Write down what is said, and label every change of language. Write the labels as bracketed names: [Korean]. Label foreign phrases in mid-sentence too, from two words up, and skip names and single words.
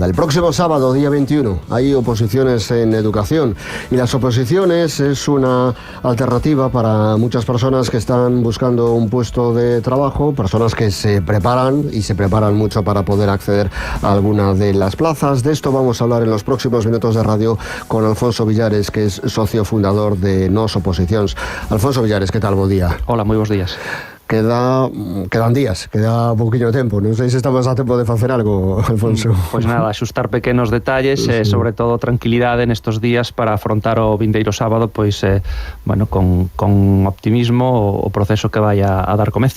[Spanish] El próximo sábado, día 21, hay oposiciones en educación, y las oposiciones es una alternativa para muchas personas que están buscando un puesto de trabajo, personas que se preparan y se preparan mucho para poder acceder a alguna de las plazas. De esto vamos a hablar en los próximos minutos de radio con Alfonso Villares, que es socio fundador de Nos Oposicións. Alfonso Villares, ¿qué tal? [Galician] Bo día. Hola, moi bons días. Quedan días, queda pouquinho tempo. Non sei se estamos a tempo de facer algo, Alfonso. Pois nada, axustar pequenos detalles e sobre todo tranquilidade nestos días para afrontar o vindeiro sábado, pois con optimismo o proceso que vai a dar comezo.